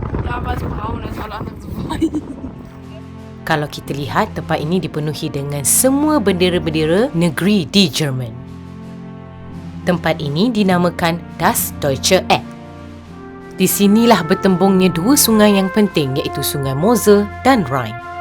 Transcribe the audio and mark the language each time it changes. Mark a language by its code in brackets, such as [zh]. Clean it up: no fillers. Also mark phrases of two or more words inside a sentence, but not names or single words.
[de] aber es braun ist, alle anderen sind weiß. [ms] Kalau kita lihat, tempat ini dipenuhi dengan semua bendera-bendera negeri di Jerman. Tempat ini dinamakan Das Deutsche Eck. Di sinilah bertembungnya dua sungai yang penting, iaitu Sungai Mosel dan Rhine.